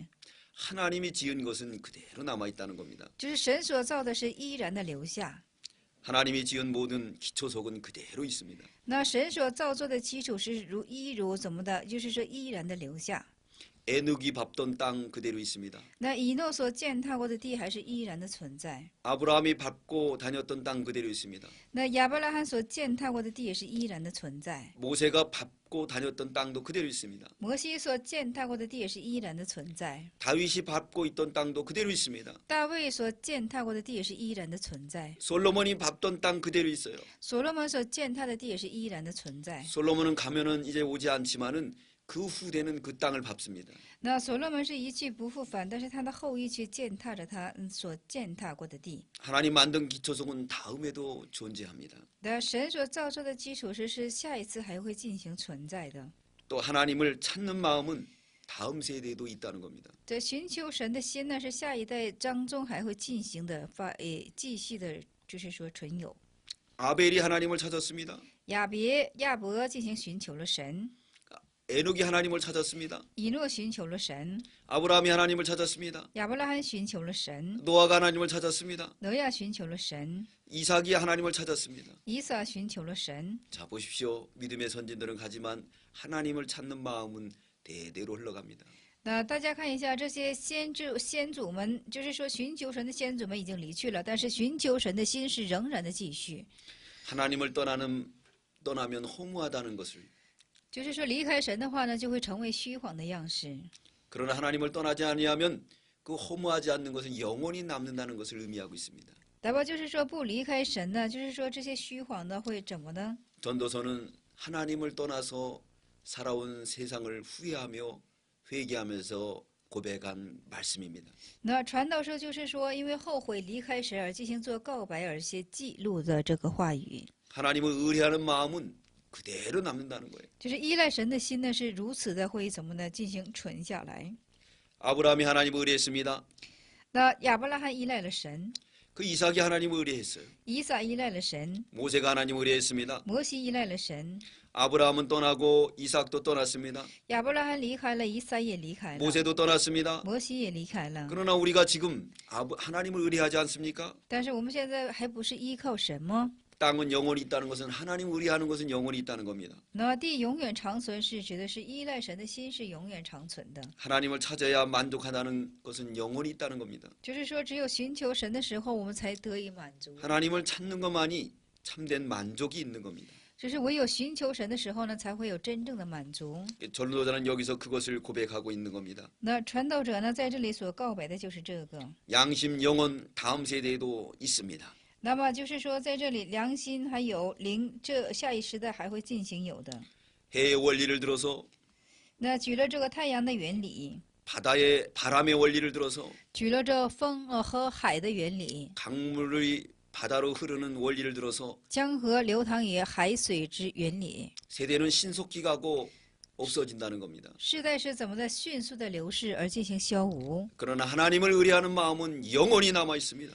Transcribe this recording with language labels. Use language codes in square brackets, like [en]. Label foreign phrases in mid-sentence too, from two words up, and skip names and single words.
[ko] 하나님이 지은 것은 그대로 남아있다는 겁니다. [zh] 就是神所造的是依然的留下。 [ko] 하나님이 지은 모든 기초석은 그대로 있습니다. [zh] 那神所造作的基础是如怎么的，就是说依然的留下。 [ko] 에녹이 밟던 땅 그대로 있습니다. [zh] 那以诺所践踏过的地还是依然的存在。 [ko] 아브라함이 밟고 다녔던 땅 그대로 있습니다. [zh] 那亚伯拉罕所践踏过的地也是依然的存在。 [ko] 모세가 밟고 다녔던 땅도 그대로 있습니다. [zh] 摩西所践踏过的地也是依然的存在。 [ko] 다윗이 밟고 있던 땅도 그대로 있습니다. [zh] 大卫所践踏过的地也是依然的存在。 [ko] 솔로몬이 밟던 땅 그대로 있어요. [zh] 所罗门所践踏的地也是依然的存在。 [ko] 솔로몬은 가면은 이제 오지 않지만은 그 후대는 그 땅을 밟습니다. [zh] 那所罗门是一去不复返，但是他的后裔却践踏着他所践踏过的地。 [ko] 하나님 만든 기초석은 다음에도 존재합니다. [zh] 那神所造出的基础是下一次还会进行存在的。 [ko] 또 하나님을 찾는 마음은 다음 세대에도 있다는 겁니다. [zh] 这寻求神的心呢，是下一代当中还会进行的继续的，就是说存有。 [ko] 아벨이 하나님을 찾았습니다. [zh] 亚伯进行寻求了神， [ko] 에녹이 하나님을 찾았습니다. [zh] 以诺寻求了神， [ko] 아브라함이 하나님을 찾았습니다. [zh] 亚伯拉罕寻求了神， [ko] 노아가 하나님을 찾았습니다. [zh] 挪亚寻求了神， [ko] 이삭이 하나님을 찾았습니다. [zh] 以撒寻求了神。 [ko] 자 보십시오. 믿음의 선진들은 가지만 하나님을 찾는 마음은 대대로 흘러갑니다. [zh] 那大家看一下，这些先祖们，就是说寻求神的先祖们已经离去了，但是寻求神的心是仍然的继续。 [ko] 하나님을 떠나면 허무하다는 것을 [zh] 就是说离开神的话呢，就会成为虚晃的样式。 [ko] 그러나 하나님을 떠나지 아니하면 그 허무하지 않는 것은 영원히 남는다는 것을 의미하고 있습니다. [zh] 大伯就是说不离开神呢，就是说这些虚晃的会怎么呢？ [ko] 전도서는 하나님을 떠나서 살아온 세상을 후회하며 회개하면서 고백한 말씀입니다. [zh] 那传道书就是说，因为后悔离开神而进行做告白而些记录的这个话语， [ko] 하나님을 의뢰하는 마음은 그대로 남는다는 거예요. [zh] 就是依赖神的心呢是如此的会怎么呢进行存下来。 [ko] 아브라함이 하나님을 의뢰했습니다. [zh] 那亚伯拉罕依赖了神， [ko] 그 이삭이 하나님을 의뢰했어요. [zh] 以撒依赖了神， [ko] 모세가 하나님을 의뢰했습니다. [zh] 摩西依赖了神， [ko] 아브라함은 떠나고 이삭도 떠났습니다. [zh] 亚伯拉罕离开了，以撒也离开了， [ko] 모세도 떠났습니다. [zh] 摩西也离开了。 [ko] 그러나 우리가 지금 하나님을 의뢰하지 않습니까? [zh] 但是我们现在还不是依靠神吗？ [ko] 땅은 영원히 있다는 것은 하나님 의뢰하는 것은 영원히 있다는 겁니다. [zh] 那地永远长存是指的是依赖神的心是永远长存的， [ko] 하나님을 찾아야 만족하다는 것은 영원히 있다는 겁니다. [zh] 就是说只有寻求神的时候，我们才得以满足。 [ko] 하나님을 찾는 것만이 참된 만족이 있는 겁니다. [zh] 就是唯有寻求神的时候呢，才会有真正的满足。 [ko] 전도자는 여기서 그것을 고백하고 있는 겁니다. [zh] 那传道者呢，在这里所告白的就是这个。 [ko] 양심, 영혼 다음 세대에도 있습니다. [zh] 那么就是说，在这里良心还有灵，这下一时代还会进行有的。 [ko] 해의 원리를 들어서 [zh] 那举了这个太阳的原理， [ko] 바다의 바람의 원리를 들어서 [zh] 举了这风和海的原理， [ko] 강물이 바다로 흐르는 원리를 들어서 [zh] 江河流淌于海水之原理。 [ko] 세대는 신속히 가고 없어진다는 겁니다. [zh] 世代是怎么的迅速的流逝而进行消无？ [ko] 그러나 하나님을 의뢰하는 마음은 영원히 남아 있습니다.